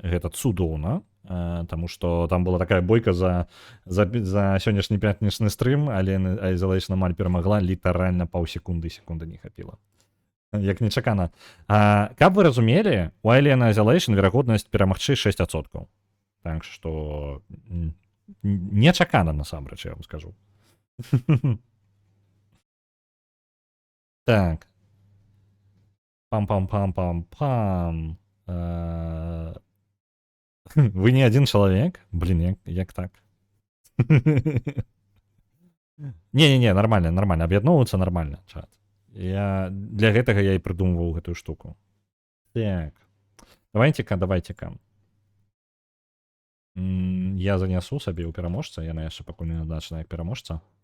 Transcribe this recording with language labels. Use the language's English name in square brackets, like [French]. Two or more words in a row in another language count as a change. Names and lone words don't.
[Belarusian] Гэта цудоўна, таму што там была такая бойка за сённяшні пятнічны стрым, Alien Isolation амаль перамагла, літаральна паўсекунды не хапіла. Як нечакана. Каб вы разумелі, у Alien Isolation верагоднасць перамагчы 6%. Так што нечакана насамрэч, я вам скажу. Так. Пам-пам-пам-пам-пам. [Russian] Вы не один человек? [Belarusian] Блин, як так? Не-не-не, нормально, аб'ядноўвацца нормально, чат. Для гэтага я і прыдумваў гэтую штуку. Так. Давайте-ка. Я занясу сабе ў пераможца, яна яшчэ пакуль не назначана як пераможца.